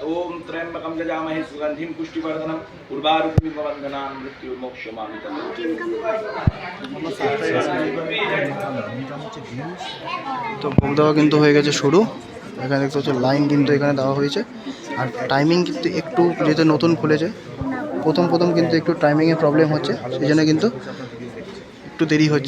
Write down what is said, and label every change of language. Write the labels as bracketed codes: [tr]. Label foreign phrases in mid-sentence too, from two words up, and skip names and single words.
[sa] ओम त्र्यंबकं जजामहे सुगंधिं पुष्टिवर्धनम उर्वारुकमिव बन्धनान् मृत्युर्मोक्षयमामृतात्। [bn] তো ভোগ দেওয়া কিন্তু হয়ে গেছে শুরু। এখানে দেখতে হচ্ছে লাইন কিন্তু এখানে দেওয়া হয়েছে। আর টাইমিং কিন্তু একটু যেহেতু নতুন খুলেছে, প্রথম কিন্তু একটু টাইমিংয়ে প্রবলেম হচ্ছে, সেই জন্য কিন্তু একটু দেরি হচ্ছে।